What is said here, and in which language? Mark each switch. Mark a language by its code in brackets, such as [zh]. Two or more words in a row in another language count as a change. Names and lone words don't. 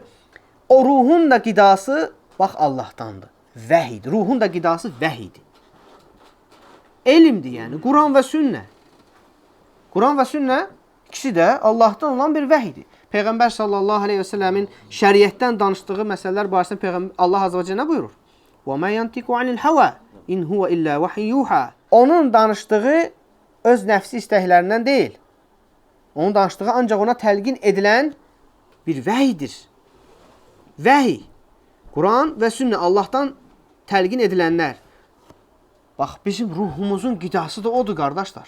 [az] O ruhun da qidası, bax, Allahdandır. Vəhidir. Ruhun da qidası vəhidir. Elmdir, yəni. Quran və sünnə. Quran və sünnə ikisi də Allahdan olan bir vəhidir. Peyğəmbər [ar] صلى الله عليه وسلم [az] şəriətdən danışdığı məsələlər barəsində Allah [ar] عز وجل [az] nə buyurur? [ar] وَمَا يَنْتِقُ عَنِ الْهَوَى اِنْ هُوَ إِلَّا وَحِيٌّ يُوحَى. [az] Onun danışdığı öz nəfsi istəklərindən deyil. Onun danışdığı ancaq ona təlqin edilən bir vəhidir. Vəhi. Quran və sünnə Allahdan təlqin edilənlər. Bax, bizim ruhumuzun qidası da odur, qardaşlar.